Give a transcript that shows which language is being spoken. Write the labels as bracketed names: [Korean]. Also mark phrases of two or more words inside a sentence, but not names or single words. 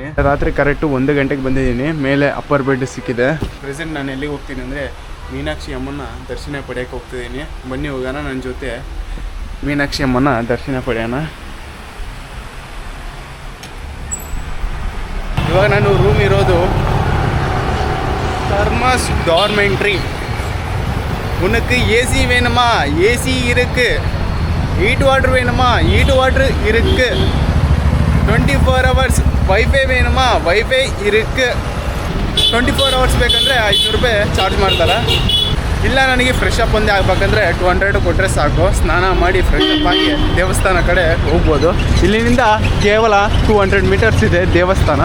[Kannada] ರಾತ್ರಿ ಕರೆಕ್ಟು 1 ಗಂಟೆಗೆ ಬಂದಿದ್ದೀನಿ. ಮೇಲೆ [English] upper bed [Kannada] ಸಿಕ್ಕಿದೆ. ಪ್ರೆಸೆಂಟ್ ನಾನು ಎಲ್ಲಿಗೆ ಹೋಗ್ತೀನಿ ಅಂದರೆ ಮೀನಾಕ್ಷಿ ಅಮ್ಮನ ದರ್ಶನ ಪಡೆಯೋಕ್ಕೆ ಹೋಗ್ತಿದ್ದೀನಿ. ಬನ್ನಿ ಹೋಗೋಣ ನನ್ನ ಜೊತೆ ಮೀನಾಕ್ಷಿ ಅಮ್ಮನ ದರ್ಶನ ಪಡೆಯೋಣ. ಇವಾಗ ನಾನು ರೂಮ್ ಇರೋದು தர்மாஸ் டார்மெண்ட்ரி. [Tamil] உனக்கு ஏசி வேணுமா? ஏசி இருக்கு. [English] heat water [Tamil] வேணுமா? [English] heat water [Tamil] இருக்கு. 24 hours ವೈಫೈ வேணுமா? [Kannada] ವೈಫೈ ಇருக்கு. 24 hours ಬೇಕಂದರೆ 500 ರೂಪಾಯಿ ಚಾರ್ಜ್ ಮಾಡ್ತಾರೆ. ಇಲ್ಲ ನನಗೆ [English] fresh up [Kannada] ಒಂದೇ ಆಗಬೇಕಂದ್ರೆ 200 ಕೊಟ್ಟರೆ ಸಾಕು. ಸ್ನಾನ ಮಾಡಿ [English] fresh up [Kannada] ಆಗಿ ದೇವಸ್ಥಾನ ಕಡೆ ಹೋಗ್ಬೋದು. ಇಲ್ಲಿಂದ ಕೇವಲ 200 ಮೀಟರ್ಸ್ ಇದೆ ದೇವಸ್ಥಾನ.